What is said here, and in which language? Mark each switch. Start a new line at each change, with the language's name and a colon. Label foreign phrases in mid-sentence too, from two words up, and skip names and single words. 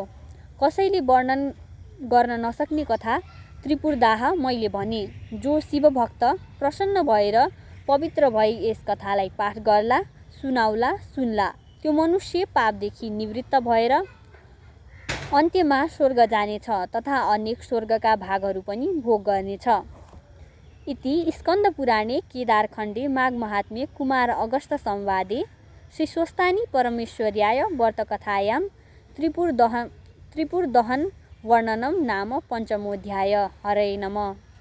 Nepali: कसैले वर्णन गर्न नसक्ने कथा त्रिपुरदाह मैले भने। जो शिवभक्त प्रसन्न भएर पवित्र भई यस कथालाई पाठ गर्ला, सुनाउला, सुन्ला। त्यो मनुष्य पापदेखि निवृत्त भएर अन्त्यमा स्वर्ग जानेछ तथा अनेक स्वर्गका भागहरू पनि भोग गर्नेछ।
Sanskrit: इति स्कन्दपुराणे केदारखण्डे माघमाहात्म्ये कुमार अगस्त संवादे श्रीस्वस्तानि परमेश्वर्याय व्रतकथायां त्रिपुरदहन वर्णनं नाम पञ्चमोऽध्याय। हरये नमः।